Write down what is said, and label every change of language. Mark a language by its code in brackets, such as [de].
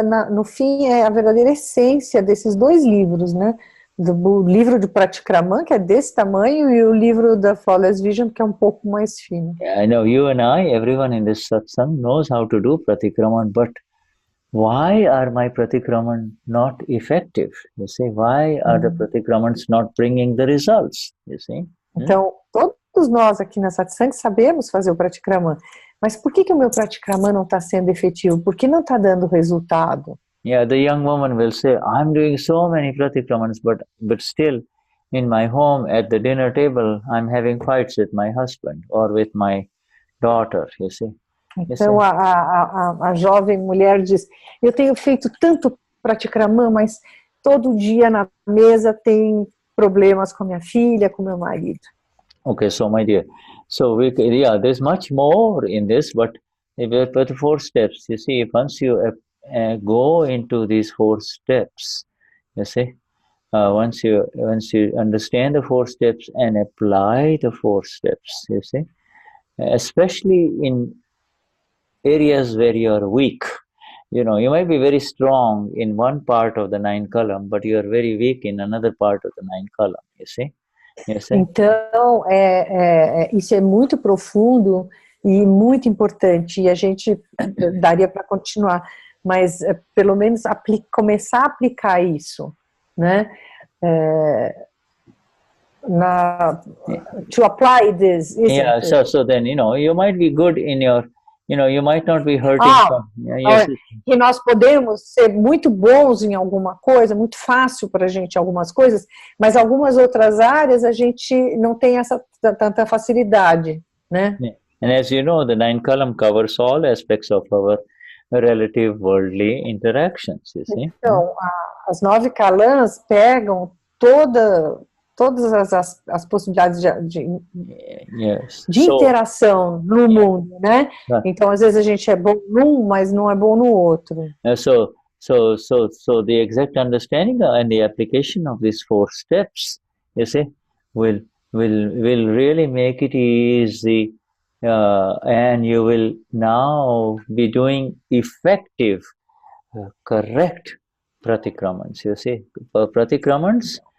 [pt] No fim, é a verdadeira essência desses dois livros, né? O livro de Pratikraman, que é desse tamanho, e o livro da Flawless Vision, que é um pouco mais fino. [en] I know you and everyone in this satsang knows how to do Pratikraman, but why are my Pratikramans not effective? You see, why are the Pratikramans not bringing the results? You see? [pt] Então, todos nós aqui na satsang sabemos fazer o Pratikraman, mas por que o meu Pratikraman não está sendo efetivo? Por que não está dando resultado? [en] Yeah, the young woman will say, I'm doing so many Pratikramans, but still in my home at the dinner table, I'm having fights with my husband or with my daughter, you see. [pt] Então a jovem mulher diz, eu tenho feito tanto Pratikraman, mas todo dia na mesa tem problemas com minha filha, com meu marido. [en] Okay, so my dear, so there's much more in this, but the four steps, you see, once you go into these four steps, you see, once you understand the four steps and apply the four steps, you see, especially in areas where you are weak. You know, you might be very strong in one part of the 9 column, but you are very weak in another part of the 9 column, you see. [pt] Então, isso é muito profundo e muito importante, e a gente daria para continuar, mas pelo menos começar a aplicar isso, né? [en] To apply this. Yeah, so then, you know, you might be good in your, you know, you might not be hurting [pt] e nós podemos ser muito bons em alguma coisa, muito fácil para a gente algumas coisas, mas algumas outras áreas a gente não tem tanta facilidade, né? [en] Yeah. And as you know, the 9 column covers all aspects of our relative worldly interactions, you see. [pt] Então, as 9 calãs pegam todas as possibilidades de interação no mundo, né? Então, às vezes a gente é bom num, mas não é bom no outro. [en] So the exact understanding and the application of these 4 steps, you see, will really make it easy, and you will now be doing effective, correct pratikramans. You see, pratikramans